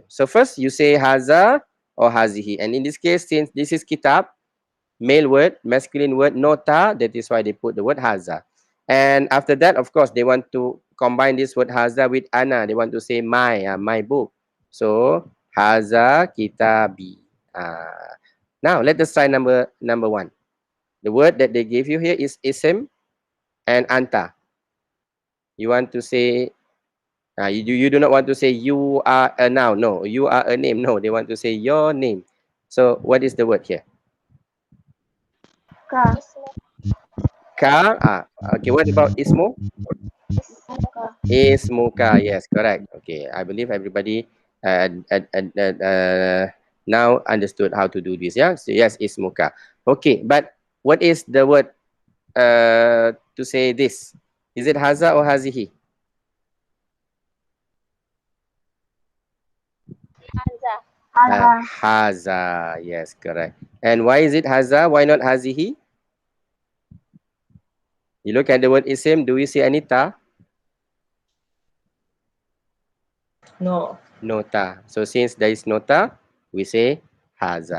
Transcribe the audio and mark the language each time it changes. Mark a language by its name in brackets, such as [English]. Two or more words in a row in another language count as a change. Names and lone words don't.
[English] So first, you say haza or hazihi, and in this case, since this is kitab, male word, masculine word, nota, that is why they put the word haza. And after that, of course, they want to combine this word haza with ana. They want to say my book. So [Arabic] هذا كتابي. [English] Now let us try number one. The word that they give you here is ism and anta. You want to say you do not want to say you are a noun. No, you are a name. No, they want to say your name. So what is the word here? Ka. Ka. Okay. What about ismo? Muka. Ismuka. Yes, correct. Okay. I believe everybody now understood how to do this. Yeah. So yes, ismuka. Okay. But what is the word to say this? Is it haza or hazihi? Haza. Haza. Yes, correct. And why is it haza? Why not hazihi? You look at the word isim. Do you see any ta? No. Nota. So since there is nota, we say haza.